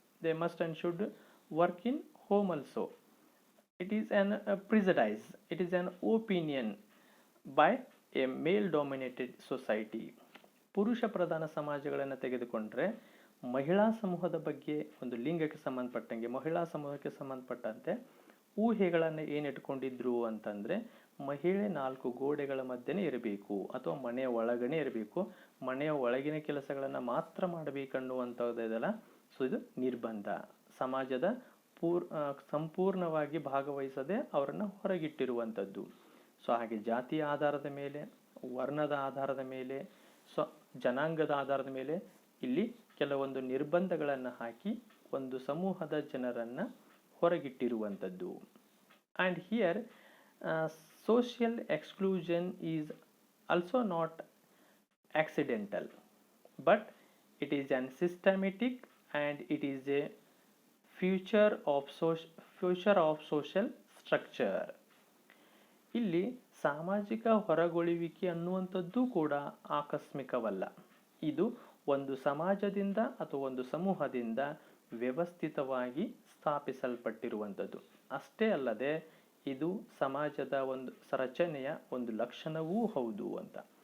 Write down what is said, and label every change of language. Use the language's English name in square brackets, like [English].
[English] They must and should work in home also. It is an prejudice, it is an opinion by a male dominated society. [Kannada] ಪುರುಷ ಪ್ರಧಾನ ಸಮಾಜಗಳನ್ನು ತೆಗೆದುಕೊಂಡ್ರೆ ಮಹಿಳಾ ಸಮೂಹದ ಬಗ್ಗೆ, ಒಂದು ಲಿಂಗಕ್ಕೆ ಸಂಬಂಧಪಟ್ಟಂಗೆ ಮಹಿಳಾ ಸಮೂಹಕ್ಕೆ ಸಂಬಂಧಪಟ್ಟಂತೆ ಊಹೆಗಳನ್ನು ಏನಿಟ್ಕೊಂಡಿದ್ರು ಅಂತಂದರೆ ಮಹಿಳೆ 4 ಗೋಡೆಗಳ ಮಧ್ಯೆ ಇರಬೇಕು ಅಥವಾ ಮನೆಯ ಒಳಗನೆ ಇರಬೇಕು, ಮನೆಯ ಒಳಗಿನ ಕೆಲಸಗಳನ್ನು ಮಾತ್ರ ಮಾಡಬೇಕನ್ನುವಂಥದ್ದೆಲ್ಲ. ಸೊ ಇದು ನಿರ್ಬಂಧ, ಸಮಾಜದ ಸಂಪೂರ್ಣವಾಗಿ ಭಾಗವಹಿಸದೆ ಅವರನ್ನು ಹೊರಗಿಟ್ಟಿರುವಂಥದ್ದು. ಸೊ ಹಾಗೆ ಜಾತಿಯ ಆಧಾರದ ಮೇಲೆ, ವರ್ಣದ ಆಧಾರದ ಮೇಲೆ, ಜನಾಂಗದ ಆಧಾರದ ಮೇಲೆ ಇಲ್ಲಿ ಕೆಲವೊಂದು ನಿರ್ಬಂಧಗಳನ್ನು ಹಾಕಿ ಒಂದು ಸಮೂಹದ ಜನರನ್ನು ಹೊರಗಿಟ್ಟಿರುವಂಥದ್ದು. [English] And here social exclusion is also not accidental, but It is an systematic and it is a future of social structure. [Kannada] ಇಲ್ಲಿ ಸಾಮಾಜಿಕ ಹೊರಗುಳುವಿಕೆ ಅನ್ನುವಂಥದ್ದು ಕೂಡ ಆಕಸ್ಮಿಕವಲ್ಲ. ಇದು ಒಂದು ಸಮಾಜದಿಂದ ಅಥವಾ ಒಂದು ಸಮೂಹದಿಂದ ವ್ಯವಸ್ಥಿತವಾಗಿ ಸ್ಥಾಪಿಸಲ್ಪಟ್ಟಿರುವಂಥದ್ದು. ಅಷ್ಟೇ ಅಲ್ಲದೆ ಇದು ಸಮಾಜದ ಒಂದು ರಚನೆಯ ಒಂದು ಲಕ್ಷಣವೂ ಹೌದು ಅಂತ.